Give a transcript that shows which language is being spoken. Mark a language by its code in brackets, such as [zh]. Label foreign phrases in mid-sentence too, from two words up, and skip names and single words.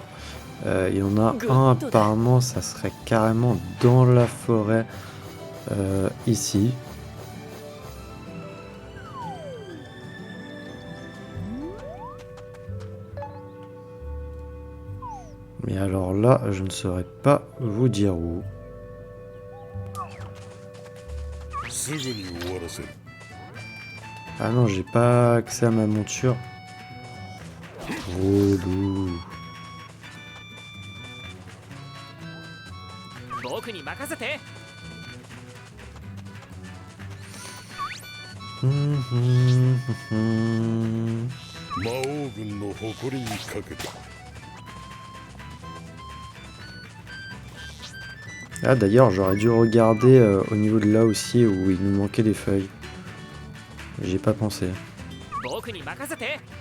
[fr] Il y en a un, apparemment, ça serait carrément dans la forêt, ici. Mais alors là, je ne saurais pas vous dire où. [ja] すぐに終わらせる。 [fr] Ah non, j'ai pas accès à ma monture. Relou. [ja] 僕に任せて。 Hum, hum, hum, hum. 魔王軍の誇りにかけて。 [fr] Ah d'ailleurs, j'aurais dû regarder au niveau de là aussi où il nous manquait des feuilles. J'ai pas pensé. [ja] 僕に任せて。